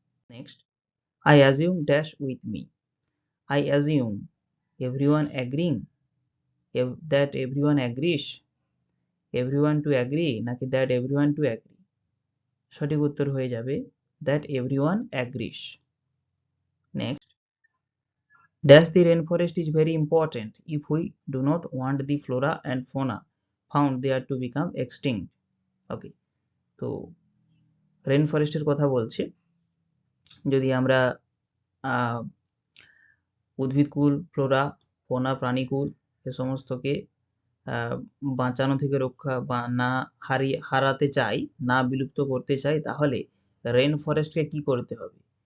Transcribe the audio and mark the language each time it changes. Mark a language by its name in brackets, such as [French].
[English] Next, I assume dash with me. I assume everyone agreeing, that everyone agrees, everyone to agree, নাকি that everyone to agree? [Bangla] সঠিক উত্তর হয়ে যাবে [English] that everyone agrees. Next, dash the rainforest is very important if we do not want the flora and fauna found there to become extinct. [Bangla] Okay, তো rain ফরেস্টের কথা বলছে, যদি আমরা উদ্ভিদকুল, ফ্লোরা, ফোনা, প্রাণীকুল এ সমস্তকে বাঁচানো থেকে রক্ষা বা না হারাতে চাই, না বিলুপ্ত করতে চাই, তাহলে রেন ফরেস্টকে কি করতে হবে?